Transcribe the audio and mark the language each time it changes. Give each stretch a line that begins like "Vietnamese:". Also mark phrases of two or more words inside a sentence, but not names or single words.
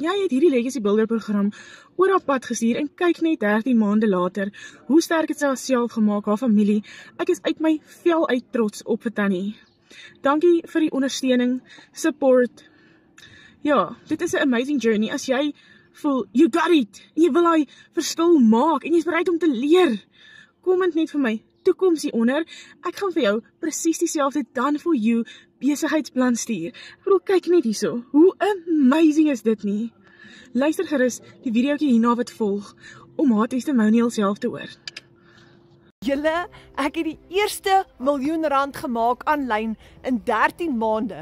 Afrikaans: Jy het hierdie Legacy Builder program oor haar pad gestuur en kyk net 13 maande later, hoe sterk het sy haarself gemaak, haar familie. Ek is uit my vel uit trots op vir Tannie. Dankie vir die ondersteuning, support. Ja, dit is 'n
English: amazing journey.
Afrikaans: As jy voel,
English: you got it,
Afrikaans: en jy wil hy verskil maak, en jy is bereid om te leer, comment net vir my, toekoms hieronder, ek gaan vir jou presies dieselfde
English: done for you
Afrikaans: besigheidsplan stuur. Ek bedoel, kyk net hierso, hoe amazing is dit nie? Luister gerus die videoetjie hierna wat volg, om haar testimonial self te hoor. Julle, ek het die eerste R1 miljoen gemaak aanlyn in 13 maande.